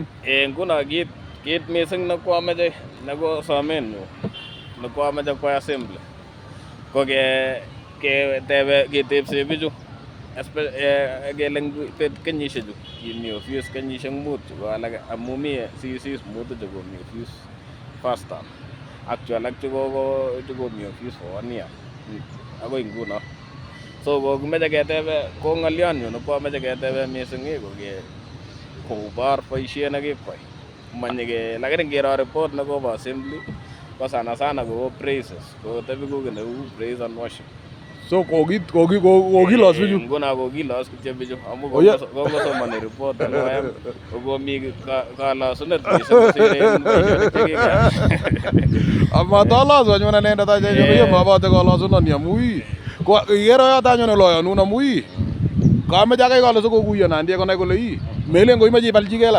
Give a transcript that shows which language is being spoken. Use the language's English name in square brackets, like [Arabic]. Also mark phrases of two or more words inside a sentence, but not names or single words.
[Kalenjin] Nguno kit missing nekwomeche nekosomen nyu nekwomeche kwai assembly ko ketepse bichu kele kenyishechu kimi office kenyishek mut ko alak amu mi CCs mutu chekomi office [English] first term [Kalenjin] ak chu alak chekomi office [English] for 1 year [Kalenjin] akoi nguno. So ko kimeche ketebe ko ng'olyon nyu nekwomeche ketebe missing ko kobor boisiet nekikwai manyike lakini ngiro report nekobo assembly ko sana ko praises ko tebi ko neu [English] praise and worship. [Kalenjin] So kokilos bichu. Nguno kokilos kityo bichu amu kongosomani report alwayam kokomi kalasunet missing amatolosu anyun anendet achecho mabote kolosunoni amu ikere yoto anyun loyonun amu kameche akei kole sikokuyo Nandi konai kole melen koimeche ibalchi kelat.